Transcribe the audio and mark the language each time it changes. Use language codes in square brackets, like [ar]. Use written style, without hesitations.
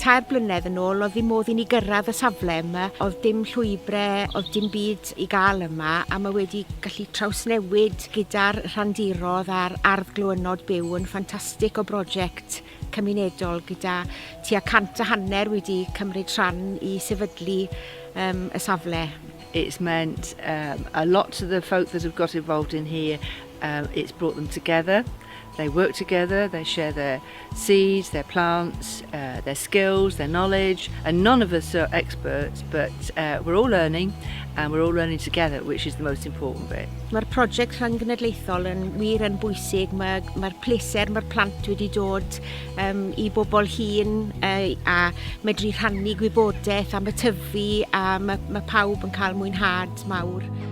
[cy] 3 blynedd yn ôl oedd ddim modd i ni gyrraedd y safle yma, oedd dim llwybrau, oedd dim byd i gael yma a mae wedi gallu trawsnewid gyda'r rhandirodd a'r ardd glywynod byw yn ffantastig o brosiect cymunedol gyda tua 150 wedi cymryd rhan I sefydlu y safle. [en] It's meant a lot to the folk that have got involved in here. It's brought them together. They work together, they share their seeds, their plants, their skills, their knowledge, and none of us are experts, but we're all learning, and we're all learning together, which is the most important bit. [cy] Mae'r prosiect rhangynedlaethol yn wir yn bwysig. Mae'r pleser mae'r plant wedi dod I bobl hŷn a medru rhannu gwybodaeth am y tyfu a mae pawb yn cael mwynhad mawr.